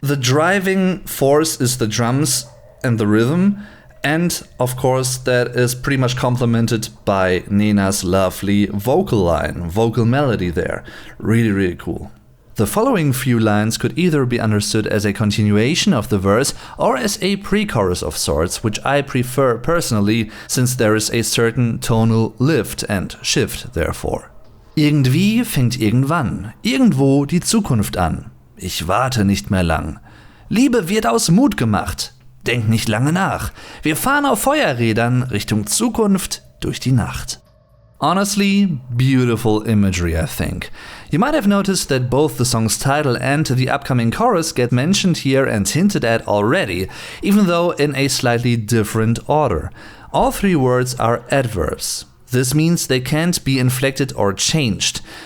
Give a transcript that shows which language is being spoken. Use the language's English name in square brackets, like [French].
[English] The driving force is the drums and the rhythm, and of course that is pretty much complemented by Nena's lovely vocal melody there. Really, really cool. The following few lines could either be understood as a continuation of the verse or as a pre-chorus of sorts, which I prefer personally, since there is a certain tonal lift and shift therefore. [German] Irgendwie fängt irgendwann, irgendwo die Zukunft an. Ich warte nicht mehr lang. Liebe wird aus Mut gemacht. Denk nicht lange nach. Wir fahren auf Feuerrädern Richtung Zukunft durch die Nacht. [English] Honestly, beautiful imagery, I think. You might have noticed that both the song's title and the upcoming chorus get mentioned here and hinted at already, even though in a slightly different order. All three words are adverbs. This means they can't be inflected or changed.